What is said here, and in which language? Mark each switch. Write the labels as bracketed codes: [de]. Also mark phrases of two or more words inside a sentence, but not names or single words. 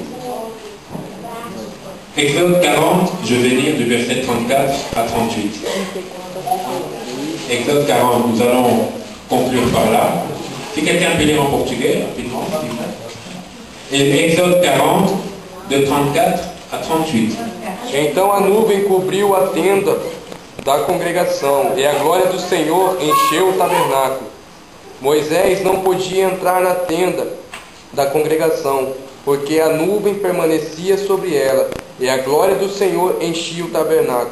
[fr] Exode 40, je vais lire du verset 34 à 38. Exode 40, nous allons conclure par là. Si quelqu'un peut lire en portugais, rapidement, s'il vous plaît. Et Exode 40, de 34 a 38. [pt] Então a nuvem cobriu a tenda da congregação, e a glória do Senhor encheu o tabernáculo. Moisés não podia entrar na tenda da congregação, porque a nuvem permanecia sobre ela, e a glória do Senhor enchia o tabernáculo.